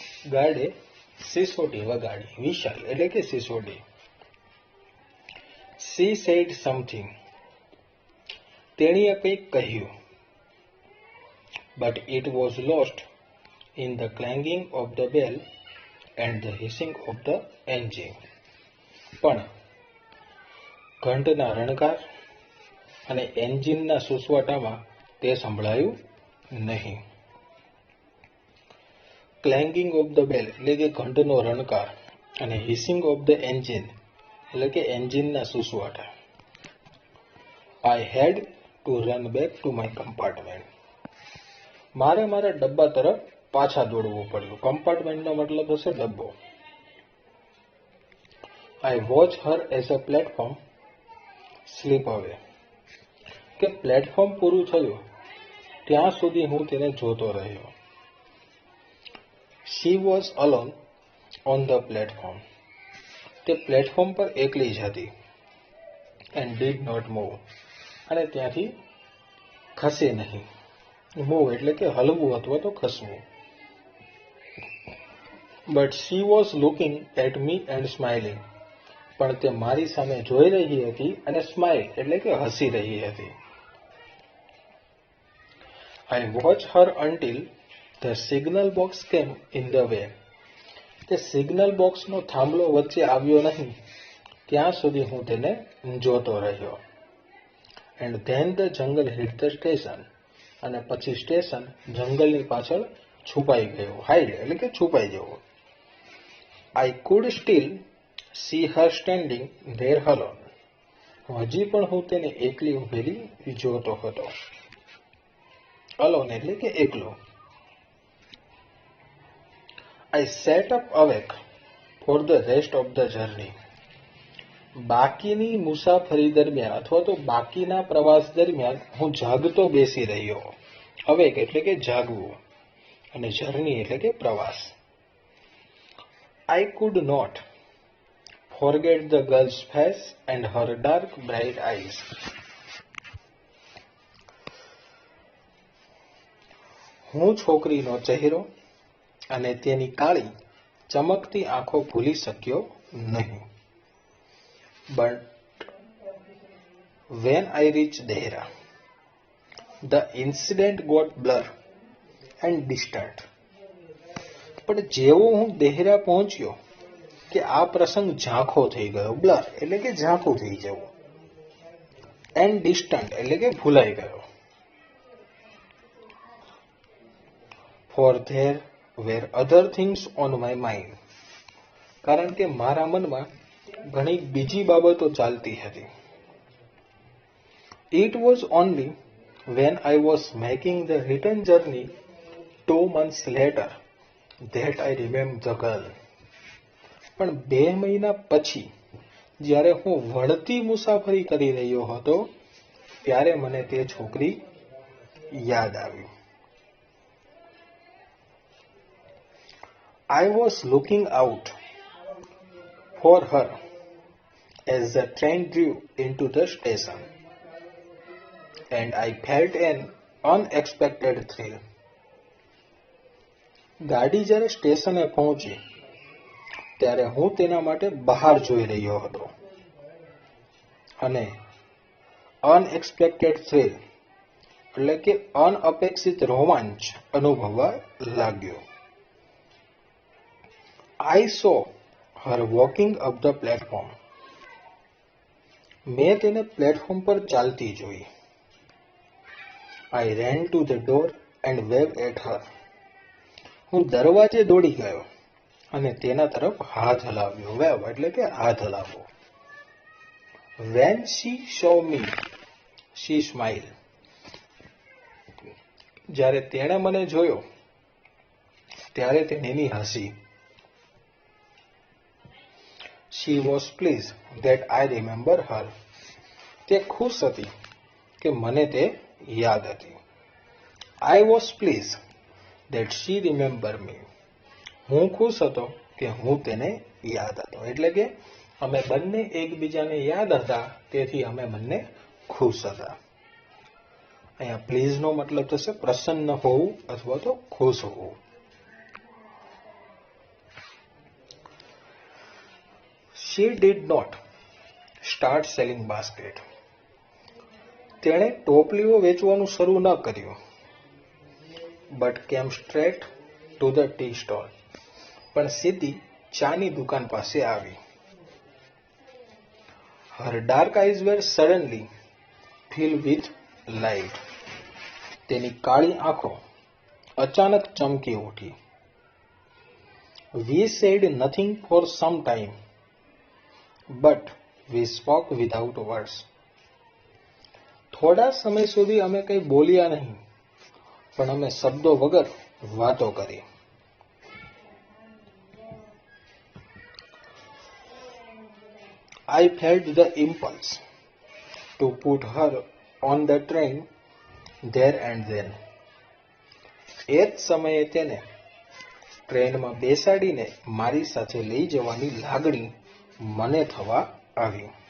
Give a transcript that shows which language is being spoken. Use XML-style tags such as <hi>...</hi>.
<gu>ગાર્ડે સિસોટી વગાડી. વિશાલ એટલે કે સિસોટી.</gu> <en>She said something.</en> <gu>તેણીએ કંઈક કહ્યું.</gu> <en>But it was lost in the clanging of the bell and the hissing of the engine.</en> <gu>પણ ઘંટના રણકાર અને એન્જિનના સુસવાટામાં તે સંભળાયું નહીં.</gu> <en>clanging of the bell</en> <gu>એટલે કે ઘંટનો રણકાર અને</gu> <en>hissing of the engine</en> <gu>એટલે કે એન્જિનના સુસવાટા.</gu> <en>I had to run back to my compartment.</en> <gu>મારે મારા ડબ્બા તરફ પાછા દોડવું પડ્યું. કમ્પાર્ટમેન્ટનો મતલબ હશે ડબ્બો.</gu> <en>I watched her as a platform slip away.</en> <gu>કે પ્લેટફોર્મ પૂરું થયું ત્યાં સુધી હું તેને જોતો રહ્યો.</gu> <en>She was alone on the platform.</en> <gu>તે પ્લેટફોર્મ પર એકલી જ હતી.</gu> <en>And did not move.</en> <gu>અને ત્યાંથી ખસે નહીં. મૂવ એટલે કે હલવું અથવા તો ખસવું.</gu> <en>But she was looking at me and smiling.</en> <gu>પણ તે મારી સામે જોઈ રહી હતી અને સ્માઇલ એટલે કે હસી રહી હતી.</gu> <en>I watched her until the signal box came in the way.</en> <gu>તે સિગ્નલ બોક્સનો થાંભલો વચ્ચે આવ્યો નહીં ત્યાં સુધી હું તેને જોતો રહ્યો.</gu> <en>And then the jungle hit the station.</en> <gu>અને પછી સ્ટેશન જંગલની પાછળ છુપાઈ ગયું. હાઈડ એટલે કે છુપાઈ જવું.</gu> <en>I could still see her standing there alone.</en> <gu>હજી પણ હું તેને એકલી ઉભેલી જોતો હતો. Alone એટલે કે એકલો.</gu> <en>I sat up awake for the rest of the journey.</en> <gu>બાકીની મુસાફરી દરમિયાન અથવા તો બાકીના પ્રવાસ દરમિયાન હું જાગતો બેસી રહ્યો. અવેક એટલે કે જાગવું અને જર્ની એટલે કે પ્રવાસ.</gu> <en>I could not forget the girl's face and her dark bright eyes.</en> <gu>હું છોકરીનો ચહેરો અને તેની કાળી ચમકતી આંખો ભૂલી શક્યો નહીં.</gu> <en>But when I reached Dehra, the incident got blur and distant.</en> <gu>પણ જેવો હું દેહરા પહોંચ્યો કે આ પ્રસંગ ઝાંખો થઈ ગયો. બ્લર એટલે કે ઝાંખું થઈ જવું. એન્ડ ડિસ્ટન્ટ એટલે કે ભૂલાઈ ગયો.</gu> <en>For there were other things on my mind.</en> <gu>કારણ કે મારા મનમાં ઘણી બીજી બાબતો ચાલતી હતી.</gu> <en>It was only when I was making the return journey 2 months later that I remembered the girl.</en> <gu>પણ 2 મહિના પછી જ્યારે હું વળતી મુસાફરી કરી રહ્યો હતો ત્યારે મને તે છોકરી યાદ આવી.</gu> <en>I was looking out for her as the train drew into the station, and I felt an unexpected thrill.</en> <gu>ગાડી જ્યારે સ્ટેશને પહોંચી ત્યારે હું તેના માટે બહાર જોઈ રહ્યો હતો અને અનએક્સપેક્ટેડ થ્રિલ એટલે કે અનઅપેક્ષિત રોમાંચ અનુભવવા લાગ્યો.</gu> <en>I saw her walking up the platform.</en> <gu>મેં તેને પ્લેટફોર્મ પર ચાલતી જોઈ.</gu> <en>I ran to the door and waved at her.</en> <gu>હું દરવાજે દોડી ગયો અને તેના તરફ હાથ હલાવ્યો. વેવ એટલે કે હાથ હલાવવો.</gu> <en>When she saw me, she smiled.</en> <gu>જ્યારે તેણે મને જોયો ત્યારે તેની હસી.</gu> <en>She was pleased that I remember her.</en> <gu>તે ખુશ હતી કે મને તે યાદ હતી.</gu> <en>I was pleased that she remembered me.</en> <gu>હું ખુશ હતો કે હું તેને યાદ હતો. એટલે કે અમે બંને એકબીજાને યાદ હતા તેથી અમે બંને ખુશ હતા. અહીંયા પ્લીઝ નો મતલબ થશે પ્રસન્ન હોવું અથવા તો ખુશ હોવું.</gu> <en>She did not start selling basket.</en> <gu>તેણે ટોપલીઓ વેચવાનું શરૂ ન કર્યું.</gu> <en>But came straight to the tea stall.</en> <gu>પણ સીધી ચાની દુકાન પાસે આવી.</gu> <en>Her dark eyes were suddenly filled with light.</en> <gu>તેની કાળી આંખો અચાનક ચમકી ઉઠી.</gu> <en>We said nothing for some time, but we spoke without words.</en> <gu>થોડા સમય સુધી અમે કંઈ બોલ્યા નહીં પણ અમે શબ્દો વગર વાતો કરી.</gu> <en>I felt the impulse to put her on the train there and then.</en> <gu>એ જ સમયે તેને ટ્રેનમાં બેસાડીને મારી સાથે લઈ જવાની લાગણી મને થવા આવી.</gu>